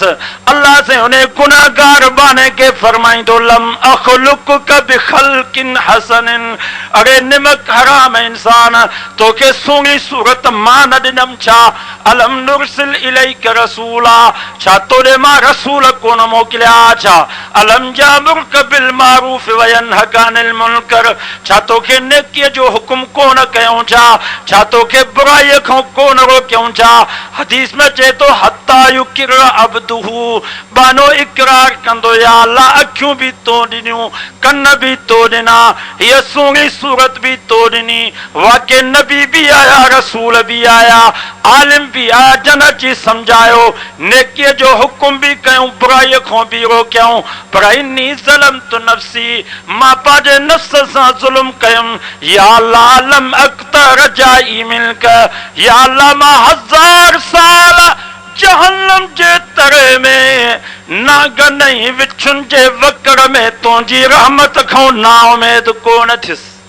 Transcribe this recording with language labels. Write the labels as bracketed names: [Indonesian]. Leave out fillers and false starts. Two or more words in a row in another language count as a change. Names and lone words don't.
[Sindhi] अल्लाह से उन गुनाहगार बाने खे फरमाईंदो, [Arabic] لم أخلقك بخلق حسن, [Sindhi] अरे निमक हराम इंसान, तोखे सुहिणी सूरत मां न ॾिनमि छा? [Arabic] ألم نرسل إليك رسولا, [Sindhi] छा तोॾे मां रसूल कोन मोकिलिया छा? [Arabic] ألم يأمرك بالمعروف وينهاك عن المنكر, [Sindhi] छा तोखे नेकीअ जो हुकुम कोन कयूं छा? छा तोखे बुराईअ खां कोन रोकियूं छा? हदीस में अचे थो [Arabic] حتى يقر عبده, [Sindhi] बानो इकरार कंदो, [Arabic] يا الله [Sindhi] अखियूं भी तो ॾिनियूं, कन भी तो ॾिना, हीअ सुहिणी सूरत भी तो ॾिनी। वाके नबी भी आया, रसूल भी आया, आलिम भी आया, जन अची सम्झायो, नेकीअ जो हुकुम भी कयूं, बुराईअ खां भी रोकियूं। पर [Arabic] إني ظلمت نفسي, [Sindhi] मां पंहिंजे नफ्स सां ज़ुल्म कयुमि। [Arabic] يا الله لم أقطع رجائي منك, يا الله [Sindhi] मां 1000 साल जहन्नम जे तरे में नागन ऐं विछुनि जे वकर में तुंहिंजी रहमत खां नाउमेद कोन थियुसि।